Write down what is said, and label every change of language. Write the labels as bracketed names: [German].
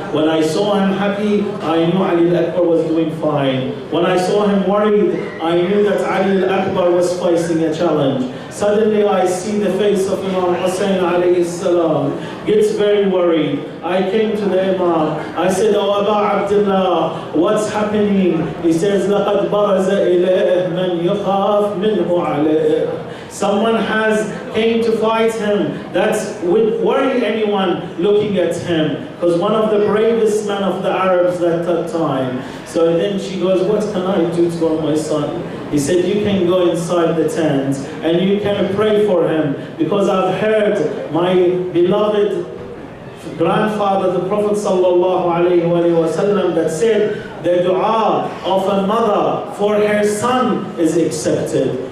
[English] When I saw him happy, I knew Ali al-Akbar was doing fine. When I saw him worried, I knew that Ali al-Akbar was facing a challenge. Suddenly I see the face of Imam Hussein alayhi salam, gets very worried. I came to the Imam. I said, Oh Aba Abdullah, what's happening? He says, [Arabic] لَقَدْ بَرَزَ إِلَيْهِ مَنْ يُخَافْ مِنْهُ عَلَيْهِ. [English] Someone came to fight him that would worry anyone looking at him, because one of the bravest men of the Arabs at that time. So then she goes, what can I do to my son? He said, you can go inside the tent and you can pray for him, because I've heard my beloved grandfather, the Prophet sallallahu alaihi wasallam, that said the dua of a mother for her son is accepted.